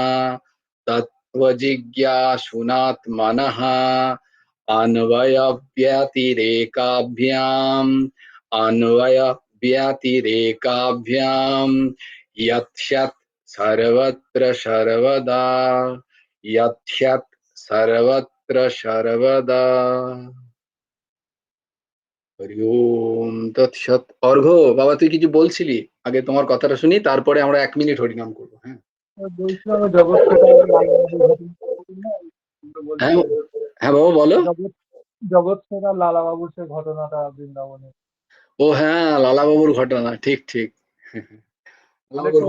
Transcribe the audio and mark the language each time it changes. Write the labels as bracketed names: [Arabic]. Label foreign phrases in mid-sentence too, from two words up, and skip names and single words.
[Sanskrit] तत्त्वजिज्ञासुनात्मनः अन्वयव्यतिरेकाभ्याम् अन्वयव्यतिरेकाभ्याम् यत् सर्वत्र सर्वदा यत् सर्वत्र सर्वदा হরি ওম তৎসৎ। [Bangla] অর্ঘ্য বাবা, তুই কিছু বলছিলি, আগে তোমার কথাটা শুনি, তারপরে আমরা 1 মিনিট হরিনাম করবো। হ্যাঁ বলছিলাম জগৎ সেটা লালাবাবুর ঘটনা, হ্যাঁ হ্যাঁ বাবা বলো। জগৎ সেরা লালাবাবুর সে ঘটনাটা বৃন্দাবনে। ও হ্যাঁ, লালা বাবুর ঘটনা, ঠিক ঠিক। লালা বাবুর